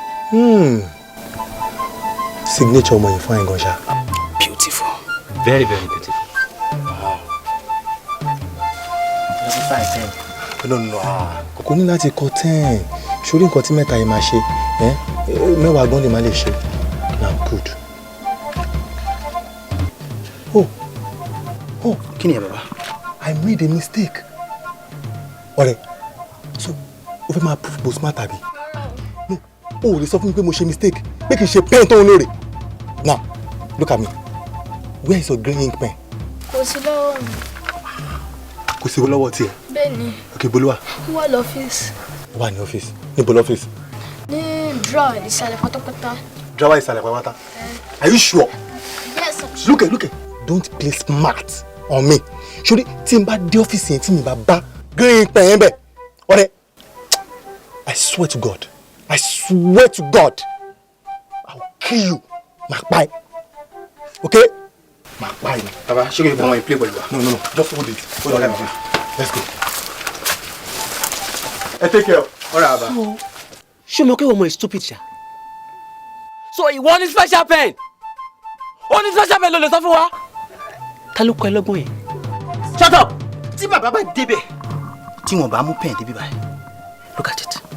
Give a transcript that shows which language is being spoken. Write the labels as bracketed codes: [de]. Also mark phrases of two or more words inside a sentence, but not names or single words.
[yo] Hmm. Signature ọmọ yìí fine gan ṣá. [en] Beautiful. Very, very beautiful. Wow. No, no, no, [yo] ah. Kò ní láti kọ ten. Sórí nǹkan tí mẹ́ta yìí máa ṣe, eh? Eh, mẹ́wàá gan lè má lè ṣe. [en] Now, good. [yo] Oh. Oh. Kí ni ẹ, bàbá? [en] I made a mistake. [yo] Ọ̀rẹ́, so, o fẹ́ máa prove bó smart àbí? No, o ò lè sọ fún mi pé mo ṣe mistake, pé kì í ṣe pen tó ń lò rè. [en] Now, look at me. Where is your green ink pen? [yo] Kò sí lọ́wọ́ mi. Kò sí lọ́wọ́ tiẹ̀? Bẹ́ẹ̀ ni. Ok, ibo ló wà? Ó wà lọ́fíìsì. Ó wà ní ọ́fíìsì. Níbo lọ́fíìsì? Ní drawer ìsàlẹ̀ pátápátá. Drawer ìsàlẹ̀ pátápátá? [en] Eh. Are you sure? Yes, I'm sure. Look at, look at. Don't play smart on me. [yo] Sori, tí n bá dé ọ́fíìsì yẹn, tí mi bá bá [en] green pen [yo] yẹn bẹ̀, ọ̀rẹ́, [en] I swear to God, I swear to God, I will kill you. [yo] Màá pa ẹ́. Ok? Màá pa ẹ́. Bàbá, ṣé kò yẹ kó ọmọ yìí play pẹ̀lú wa? [en] No, no, no. Just hold it. Hold on. [yo] Ọ̀rẹ́, bàbá. [en] Let's go. [yo] Ẹ [en] take care. [yo] Ọ̀rẹ́, bàbá. So, ṣé o mọ̀ pé ọmọ yìí stupid ṣá? So, ìwọ ní [en] special pen? [yo] Ó ní [en] special pen [yo] ló lè sọ fún wa? Ta ló kọ́ ẹ lọ́gbọ́n yẹn? [en] Shut up! [yo] Tí bàbá bá débẹ̀, tí wọ́n bá mú pen débi báyìí, [en] look at it.